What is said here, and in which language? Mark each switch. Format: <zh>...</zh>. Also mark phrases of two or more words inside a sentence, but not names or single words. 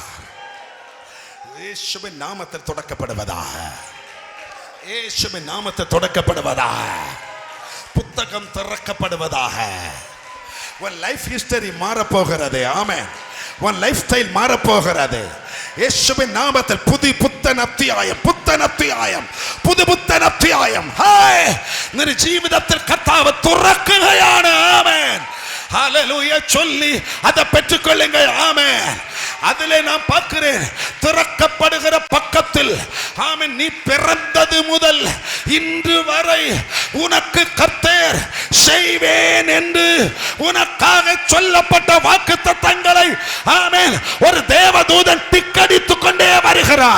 <ta>இயேசுவின் நாமத்தில் தொடக்கப்படுவதாக, இயேசுவின் நாமத்தில் தொடக்கப்படுவதாக, புத்தகம் திறக்கப்படுவதாக. உன்</ta> <en>life history</en> <ta>மாறப்போகிறது. ஆமென். உன்</ta> <en>life style</en> <ta>மாறப்போகிறது.</ta> <ml>യേശുവിൻ നാമത്തിൽ പുതിയ പുത്തൻ അധ്യായം, പുത്തൻ അധ്യായം, പുതുപുത്തൻ അധ്യായം നിന്റെ ജീവിതത്തിൽ കർത്താവ് തുറക്കുകയാണ്. ആമേൻ.</ml> <ta>ஹல்லேலூயா சொல்லி அதை பெற்றுக்கொள்ளுங்கள். ஆமென். அதிலே நான் பார்க்கிறேன், திறக்கப்படுகிற பக்கத்தில் ஆமென். நீ பிறந்தது முதல் இன்று வரை உனக்கு கர்த்தர் செய்வேன் என்று உனக்காக சொல்லப்பட்ட வாக்குத்தத்தங்களை ஆமென் ஒரு தேவதூதன் டிக்கடித்துக் கொண்டே வருகிறான்.</ta>